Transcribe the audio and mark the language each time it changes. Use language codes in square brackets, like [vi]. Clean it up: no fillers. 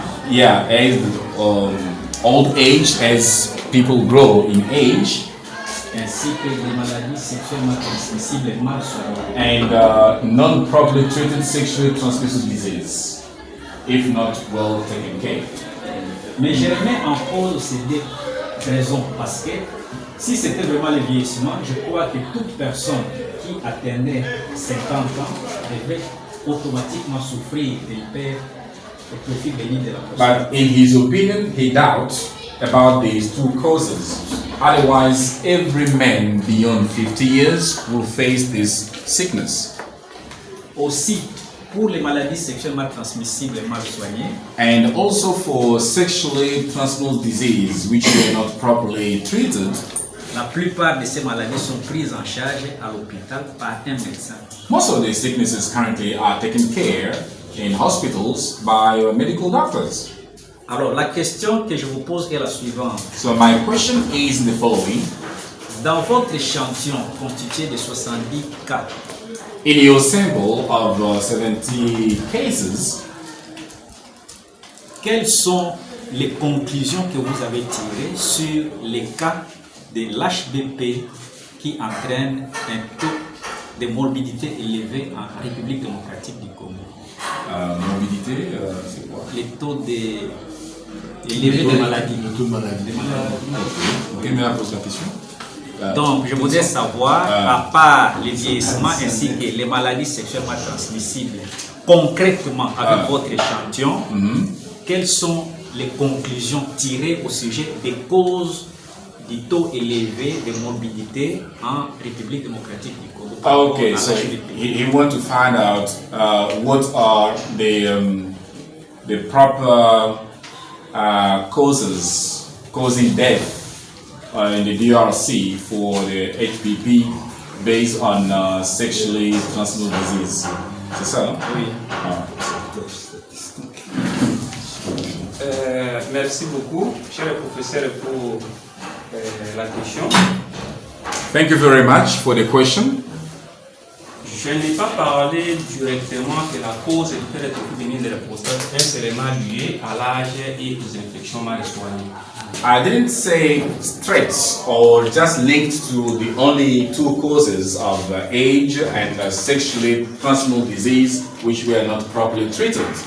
[en] Yeah, as old age, as people grow in age. [fr] Ainsi que les maladies sexuellement transmissibles mal soignées. [en] And non-properly treated sexually transmissible disease, if not well taken care. [fr] Mais je remets en cause ces deux raisons parce que si c'était vraiment le vieillissement, je crois que toute personne qui atteignait 50 ans devait automatiquement souffrir de l'hypertrophie bénigne de la prostate. [en] But in his opinion, he doubts about these two causes. Otherwise, every man beyond 50 years will face this sickness. [fr] Aussi, pour les maladies sexuellement transmissibles mal soignées, [en] and also for sexually transmissible disease which were not properly treated, [fr] la plupart de ces maladies sont prises en charge à l'hôpital par un médecin. [en] Most of the sicknesses currently are taken care in hospitals by medical doctors. [fr] Alors, la question que je vous pose est la suivante. [en] So my question is the following. [fr] Dans votre échantillon constitué de 70 cas, [en] in your sample of 70 cases, [fr] quelles sont les conclusions que vous avez tirées sur les cas de l'HBP qui entraînent un taux de morbidité élevé en République démocratique du Congo? Morbidité, c'est quoi? Les taux élevés de maladies. Le taux de maladie. Ok, mais là, pose la question. Donc, je voudrais savoir, à part les vieillissements ainsi que les maladies sexuellement transmissibles, concrètement avec votre échantillon, quelles sont les conclusions tirées au sujet des causes du taux élevé de morbidité en République démocratique du Congo? [en] Okay, so he wants to find out what are the proper causes causing death in the DRC for the HPP based on sexually transmissible disease. [fr] C'est ça? Oui. Merci beaucoup, cher professeur, pour la question. [en] Thank you very much for the question. [fr] Je n'ai pas parlé directement que la cause de l'hypertrophie bénigne de la prostate est seulement liée à l'âge et aux infections mal soignées. [en] I didn't say straight or just linked to the only two causes of age and sexually transmissible disease which were not properly treated.